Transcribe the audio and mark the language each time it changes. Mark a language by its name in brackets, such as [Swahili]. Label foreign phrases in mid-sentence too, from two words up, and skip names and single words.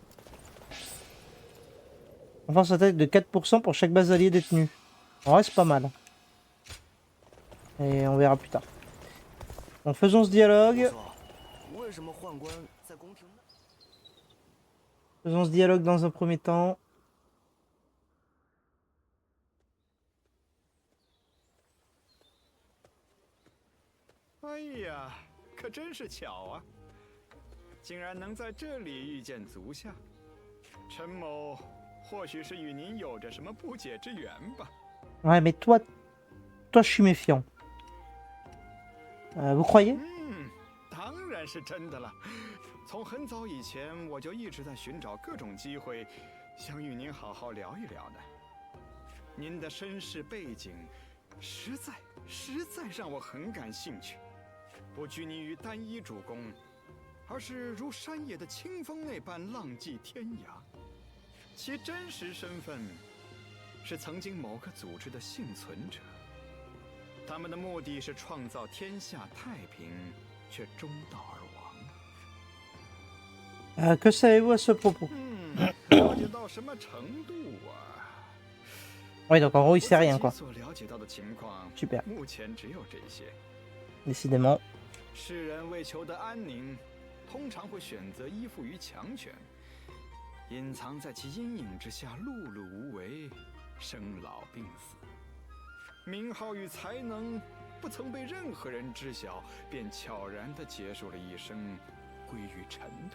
[French] Enfin, ça attaque de 4% pour chaque base alliée détenue. En vrai, c'est pas mal. Et on verra plus tard. Donc faisons ce dialogue. Faisons ce dialogue dans un premier temps. [Chinese] 哎呀，可真是巧啊！竟然能在这里遇见足下，陈某或许是与您有着什么不解之缘吧。 [French] Ouais, mais toi, je suis méfiant. Vous croyez? [Chinese] 当然是真的了。从很早以前，我就一直在寻找各种机会，想与您好好聊一聊呢。您的身世背景，实在让我很感兴趣。不拘泥于单一主攻，而是如山野的清风那般浪迹天涯。其真实身份是曾经某个组织的幸存者，他们的目的是创造天下太平，却中道而亡。 [French] Que savez-vous à ce propos? [Chinese] 了解到什么程度啊？ [French] Oui, donc en gros, il sait rien, quoi. [Chinese] 所了解到的情况， [French] Super. [Chinese] 目前只有这些。 [French] Décidément. [Chinese] 世人为求得安宁，通常会选择依附于强权，隐藏在其阴影之下，碌碌无为，生老病死。名号与才能不曾被任何人知晓，便悄然地结束了一生，归于尘土。